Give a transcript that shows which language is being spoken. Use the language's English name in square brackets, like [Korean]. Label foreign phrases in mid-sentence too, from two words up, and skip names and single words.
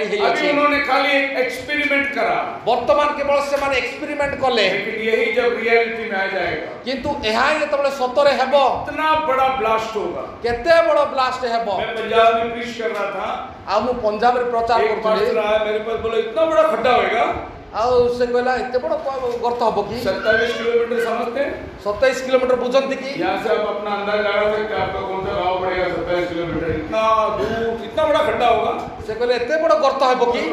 [Hindi] अभी [Odia] ହେଇଛି। [Hindi] उन्होंने खाली एक एक्सपेरिमेंट करा, [Odia] ବର୍ତ୍ତମାନ କେବଳ ସେମାନେ ଏକ୍ସପେରିମେଣ୍ଟ କଲେ, [Hindi] लेकिन यही जब रियलिटी में आ जाएगा, [Odia] କିନ୍ତୁ ଏହା ହିଁ ଯେତେବେଳେ ସତରେ ହେବ, [Hindi] इतना बड़ा ब्लास्ट होगा। [Odia] କେତେ ବଡ଼ ବ୍ଲାଷ୍ଟ ହେବ। [Hindi] मैं पंजाब में प्रीच कर रहा था, [Odia] ଆଉ ମୁଁ ପଞ୍ଜାବରେ ପ୍ରଚାର [Hindi] एक [Odia] କରୁଥିଲି। [Hindi] पास्टर आया मेरे पास, बोला इतना बड़ा खड्डा होएगा। [Odia] ଆଉ ସେ କହିଲା ଏତେ ବଡ଼ ଗର୍ତ୍ତ ହବ କି [Hindi] 27 किलोमीटर समझते हैं? [Odia] 27 କିଲୋମିଟର ବୁଝନ୍ତି କି [Hindi] यहाँ से आप अपना अंदाज लगा सकते हैं आपका कौन सा गाँव पड़ेगा 27 किलोमीटर, इतना दूर इतना बड़ा खड्डा होगा। [Odia] ସେ କହିଲେ ଏତେ ବଡ଼ ଗର୍ତ୍ତ ହବ କି